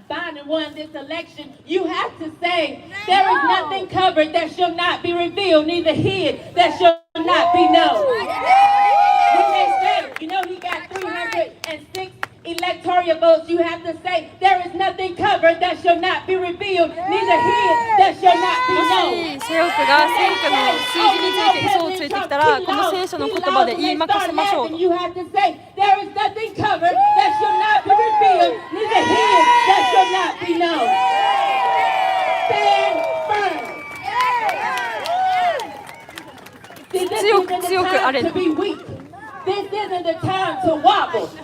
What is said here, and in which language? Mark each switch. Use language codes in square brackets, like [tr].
[en] Biden won this election, you have to say, there is nothing covered that shall not be revealed, neither hid that shall not be known. When they said, you know, he got 306 electoral votes, you have to say, there is nothing covered that shall not be revealed, neither hid that shall not be [ja] も [en] known. [ja] し聖奥が選挙の数字について嘘をついてきたら、この聖書の言葉で言いまかせましょうと。 [en] You have to say, there is nothing covered that shall not be revealed, neither hid that shall not be known. Stand firm. See, this isn't the time to be weak. This isn't the time to wobble.